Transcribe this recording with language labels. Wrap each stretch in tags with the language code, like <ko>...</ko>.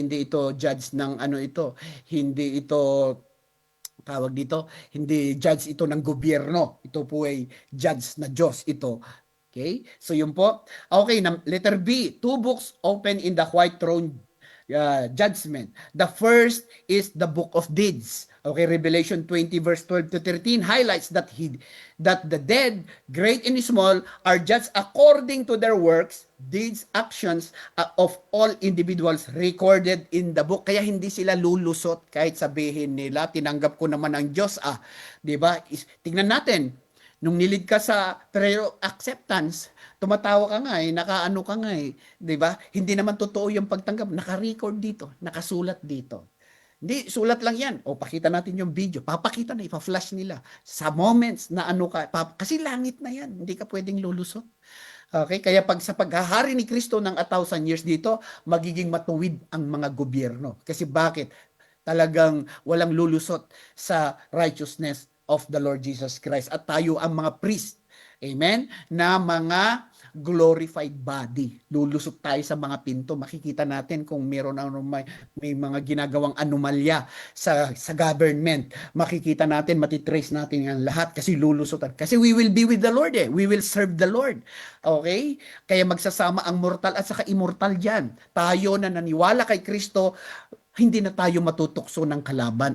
<tl>Hindi ito judge ng hindi ito tawag dito, hindi judge ito ng gobyerno. Ito po ay judge na Diyos ito. Okay? So yun po.</tl> <en>Okay, letter B, 2 books open in the white throne judgment. The first is the book of deeds. Okay, Revelation 20 verse 12 to 13 highlights that the dead, great and small, are judged according to their works, deeds, actions of all individuals recorded in the book.</en> <tl>Kaya hindi sila lulusot kahit sabihin nila, tinanggap ko naman ang Diyos. 'Di ba? Tingnan natin, nung nilid ka sa prayer of acceptance, tumatawa ka nga nakaano ka nga 'di ba? Hindi naman totoo yung pagtanggap, naka-record dito, nakasulat dito. Hindi, sulat lang yan. O, pakita natin yung video. Papakita na, ipa-flash nila. Sa moments na kasi langit na yan. Hindi ka pwedeng lulusot. Okay? Kaya sa paghahari ni Kristo ng 1,000 years dito, magiging matuwid ang mga gobyerno. Kasi bakit? Talagang walang lulusot sa</tl> <en>righteousness of the Lord Jesus Christ.</en> <tl>At tayo ang mga priest. Amen? Na mga glorified body. Lulusot tayo sa mga pinto. Makikita natin kung meron may mga ginagawang anomalya sa government. Makikita natin, matitrace natin yan lahat kasi lulusotan.</tl> <en>Kasi we will be with the Lord We will serve the Lord. Okay?</en> <tl>Kaya magsasama ang mortal at saka immortal dyan. Tayo na naniwala kay Kristo, hindi na tayo matutukso ng kalaban.</tl>